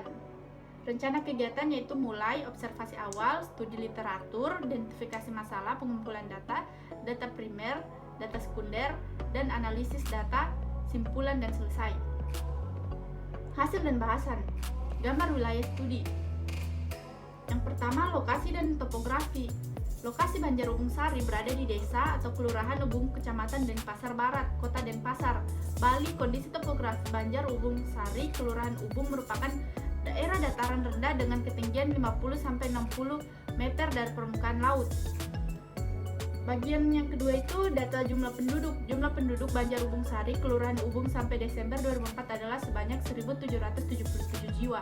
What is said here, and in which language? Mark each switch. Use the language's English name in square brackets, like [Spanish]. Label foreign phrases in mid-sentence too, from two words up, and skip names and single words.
[Indonesian] Rencana kegiatan yaitu mulai observasi awal, studi literatur, identifikasi masalah, pengumpulan data, data primer, data sekunder, dan analisis data, simpulan, dan selesai. Hasil dan bahasan. Gambar wilayah studi. Yang pertama, lokasi dan topografi. Lokasi Banjar Ubung Sari berada di desa atau kelurahan Ubung, kecamatan Denpasar Barat, kota Denpasar, Bali. Kondisi topografi Banjar Ubung Sari, kelurahan Ubung merupakan daerah dataran rendah dengan ketinggian 50-60 meter dari permukaan laut. Bagian yang kedua itu data jumlah penduduk. Jumlah penduduk Banjar Ubung Sari, kelurahan Ubung sampai Desember 2004 adalah sebanyak 1.777 jiwa.